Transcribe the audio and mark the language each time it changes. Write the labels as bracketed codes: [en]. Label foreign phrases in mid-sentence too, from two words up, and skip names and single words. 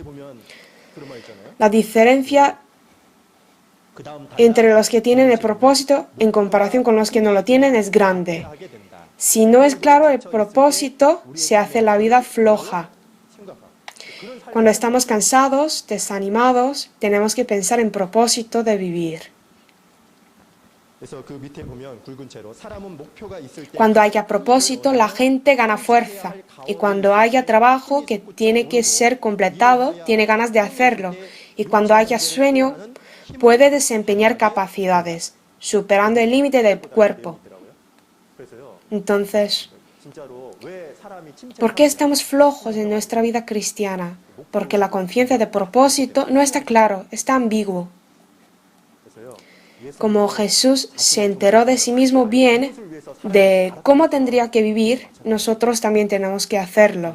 [es] La diferencia entre los que tienen el propósito en comparación con los que no lo tienen es grande. Si no es claro el propósito, se hace la vida floja. Cuando estamos cansados, desanimados, tenemos que pensar en propósito de vivir. [ko] 그래서 그 밑에 보면 굵은 채로 사람은 목표가 있을 때 [es] Cuando haya propósito, la gente gana fuerza. Y cuando haya trabajo que tiene que ser completado, tiene ganas de hacerlo. Y cuando haya sueño, puede desempeñar capacidades, superando el límite del cuerpo. [ko] 그래서요. [es] Entonces, [ko] 진짜로 왜 사람이 [es] ¿por qué estamos flojos en nuestra vida cristiana? Porque la conciencia de propósito no está claro, está ambiguo. Como Jesús se enteró de sí mismo bien de cómo tendría que vivir, nosotros también tenemos que hacerlo.